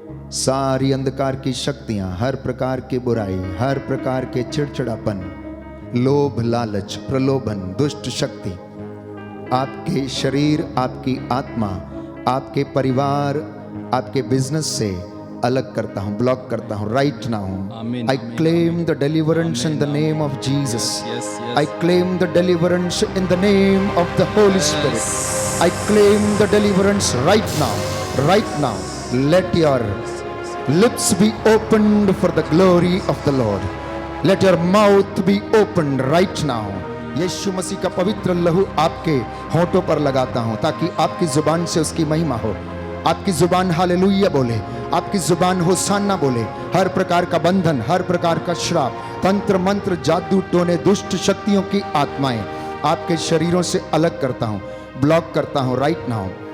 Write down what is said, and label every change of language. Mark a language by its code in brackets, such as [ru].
[hi] सारी अंधकार की शक्तियां, हर प्रकार की बुराई, हर प्रकार के चिड़चिड़ापन, लोभ, लालच, प्रलोभन, दुष्ट शक्ति आपके शरीर, आपकी आत्मा, आपके परिवार, आपके बिजनेस से अलग करता हूं, ब्लॉक करता हूं [en] Right now. Amen, I amen, claim the deliverance in the name of Jesus. Yes, yes. I claim the deliverance in the name of the Holy Spirit. I claim the deliverance right now, right now. Let your lips be opened for the glory of the Lord. Let your mouth be opened right now. [hi] यीशु मसीह का पवित्र लहू आपके होठों पर लगाता हूं ताकि आपकी जुबान से उसकी महिमा हो। आपकी जुबान हालेलुया बोले, आपकी जुबान होसाना बोले। हर प्रकार का बंधन, हर प्रकार का श्राप, तंत्र मंत्र, जादू टोने, दुष्ट शक्तियों की आत्माएं आपके शरीरों से अलग करता हूं, ब्लॉक करता हूं [en] Right now.